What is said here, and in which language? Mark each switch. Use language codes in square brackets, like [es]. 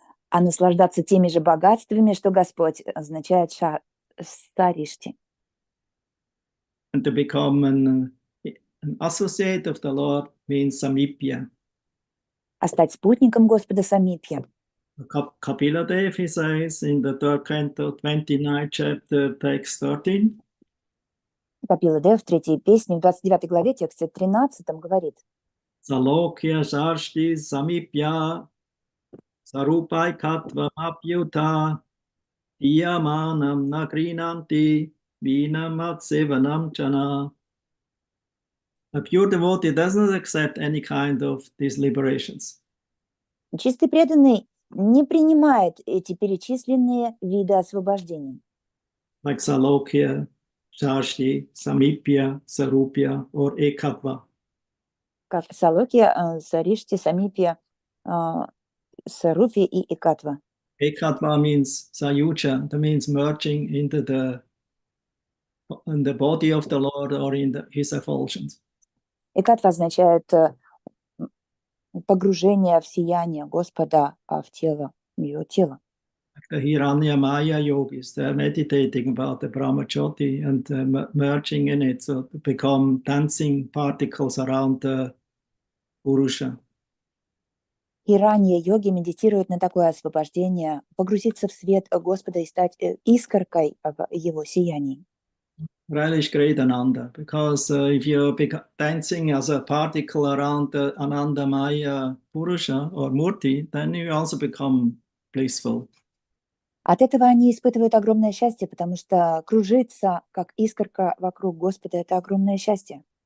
[ru] А наслаждаться теми же богатствами, что Господь, означает саришти. [en] And to become an associate of the Lord means samipya. [ru] А стать спутником Господа самипья. [en] Kapila Dev, he says in the third canto, 29th chapter, text 13. [ru] Капила Дев в третьей песне, в 29 главе, тексте 13 говорит: [sa] Salokya Sarshti Samipya Sarupai Katva Mapyuta Iyamanam Nakrinanti Vinam Sevanam Chana. [en] A pure devotee doesn't accept any kind of these liberations. [ru] Чистый преданный не принимает эти перечисленные виды освобождения, [en] Like Salokya, Sarshti, Samipya, Sarupya, or Ekatva. [ru] как Салоки, Саришти, Самипья, Сарупи и Экатва. [en] Ekatva means Sayuja, that means merging into in the body of the Lord or in his effulgence. [ru] Экатва означает погружение в сияние Господа в тело, в его тело. [en] The Hiranya Maya yogis, they're meditating about the Brahma Jyoti and merging in it, so to become dancing particles around the Purusha. [ru] И ранее йоги медитируют на такое освобождение, погрузиться в свет Господа и стать искоркой в его сиянии. [en] Relish great Ananda, because if you're dancing as a particle around the Ananda Maya Purusha or Murti, then you also become blissful. [ru] От этого они испытывают огромное счастье, потому что кружиться, как искорка вокруг Господа, это огромное счастье.